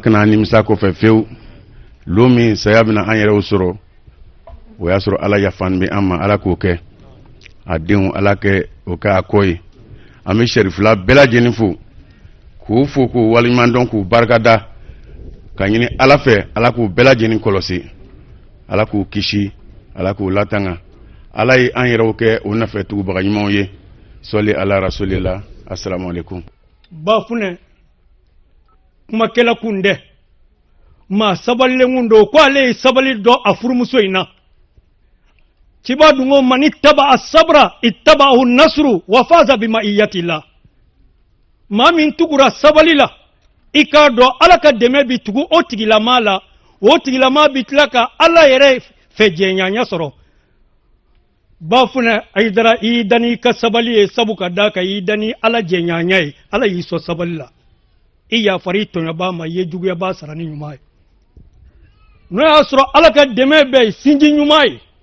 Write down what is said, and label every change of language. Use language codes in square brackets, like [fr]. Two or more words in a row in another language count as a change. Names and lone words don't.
[bm] kana an nimisa kɔfɛ fewu lo min saya bɛna an yɛrɛw sɔrɔ o y'a sɔrɔ ala yafani bɛ an ma ala k'o kɛ a denw ala kɛ o kɛ a kɔ ye an bɛ sɛrifula bɛɛ lajɛlen fo k'u fo k'u waleɲuman dɔn k'u barikada ka ɲini ala fɛ ala k'u bɛɛ lajɛlen kɔlɔsi ala k'u kisi ala k'u latanga ala ye an yɛrɛw kɛ o nafɛ tugubaga ɲumanw ye sɔli ala rasulila [ar] السلام عليكم [bm] ba funɛ kumakɛla kun dɛ maa sabalilen kun don ko ale ye sabali dɔ a furumuso in na ciba dungo [ar] من اتبع الصبر اتبعه النصر وفاز بما آتاه الله [bm] maa min tugura sabali la i k'a dɔn ala ka dɛmɛ bi tugu o tigilama la o tigilama bi tila ka ala yɛrɛ fɛ jɛɲanya sɔrɔ ba funɛ Haidara i dani ka sabali ye sabu ka da ka i dani ala jɛɲanya ye ala y'i sɔn sabali la i yafari tɔɲɔba ma i ye juguyaba sara ni ɲuman ye n'o y'a sɔrɔ ala ka dɛmɛ bɛ sinji ɲuman ye